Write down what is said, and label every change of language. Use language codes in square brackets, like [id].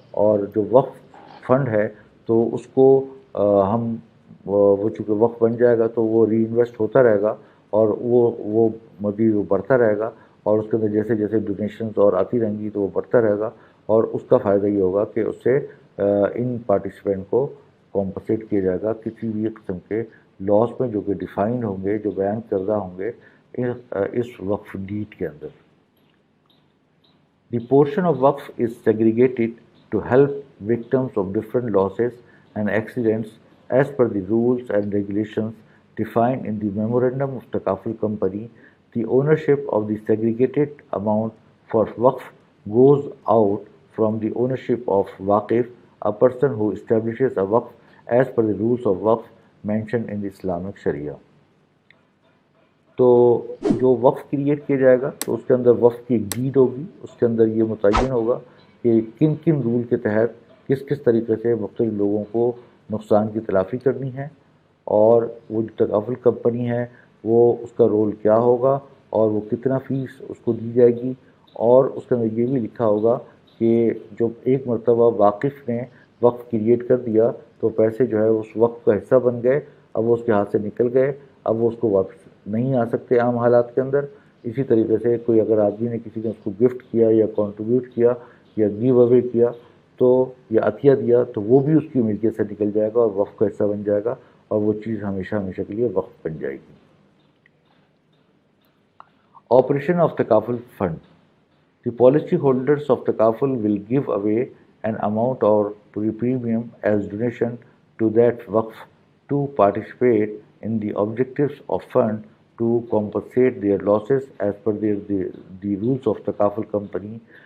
[ur] اور جو وقف فنڈ ہے تو اس کو ہم وہ چونکہ وقف بن جائے گا تو وہ ری انویسٹ ہوتا رہے گا اور وہ مزید وہ بڑھتا رہے گا، اور اس کے اندر جیسے جیسے ڈونیشنز اور آتی رہیں گی تو وہ بڑھتا رہے گا، اور اس کا فائدہ یہ ہوگا کہ اس سے ان پارٹیسپینٹ کو کمپنسیٹ کیا جائے گا کسی بھی قسم کے لاس میں جو کہ ڈیفائنڈ ہوں گے، جو بیان کردہ ہوں گے اس وقف ڈیٹ کے اندر. [en] The portion of Waqf is segregated to help victims of different losses and accidents as per the rules and regulations defined in the Memorandum of Takaful Company. The ownership of the segregated amount for Waqf goes out from the ownership of Waqif, a person who establishes a Waqf as per the rules of Waqf mentioned in the Islamic Sharia. [ur] تو جو وقف create کیا جائے گا تو اس کے اندر وقف کی ایک ڈیڈ ہوگی، اس کے اندر یہ متعین ہوگا کہ کن کن رول کے تحت کس کس طریقے سے مختلف لوگوں کو نقصان کی تلافی کرنی ہے، اور وہ جو تکافل کمپنی ہے وہ اس کا رول کیا ہوگا اور وہ کتنا فیس اس کو دی جائے گی. اور اس کے اندر یہ بھی لکھا ہوگا کہ جو ایک مرتبہ واقف نے وقف کریٹ کر دیا تو پیسے جو ہے اس وقف کا حصہ بن گئے، اب وہ اس کے ہاتھ سے نکل گئے، اب وہ اس کو واپس نہیں آ سکتے عام حالات کے اندر. اسی طریقے سے کوئی اگر آدمی نے کسی نے اس کو گفٹ کیا یا کنٹریبیوٹ کیا یا گیو اوے کیا تو یا عطیہ دیا تو وہ بھی اس کی ملکیت سے نکل جائے گا اور وقف کا حصہ بن جائے گا، اور وہ چیز ہمیشہ ہمیشہ کے لیے وقف بن جائے گی. [en] Operation of Takaful Fund. The policy holders of Takaful will give away an amount or premium as donation to that Waqf to participate in the objectives of fund to compensate their losses as per the rules of Takaful Company.